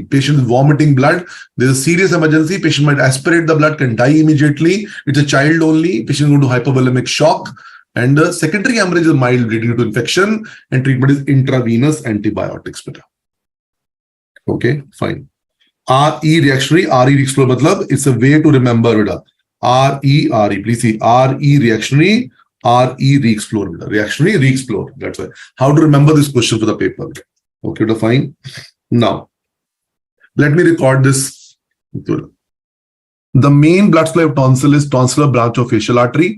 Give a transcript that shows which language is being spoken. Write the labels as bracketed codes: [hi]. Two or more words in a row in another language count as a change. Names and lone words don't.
[en] Patient is vomiting blood. There's a serious emergency. Patient might aspirate the blood, can die immediately. It's a child only. Patient is going to hypovolemic shock. And the secondary hemorrhage is mild bleeding due to infection, and treatment is intravenous antibiotics. Beta. Okay, fine. RE reactionary, RE re-explore matlab, it's a way to remember, beta. RE, please see, RE reactionary, RE re-explore, beta. Reactionary, re-explore. That's why. How to remember this question for the paper? Okay, beta, fine. Now, let me record this. The main blood supply of tonsil is tonsillar branch of facial artery.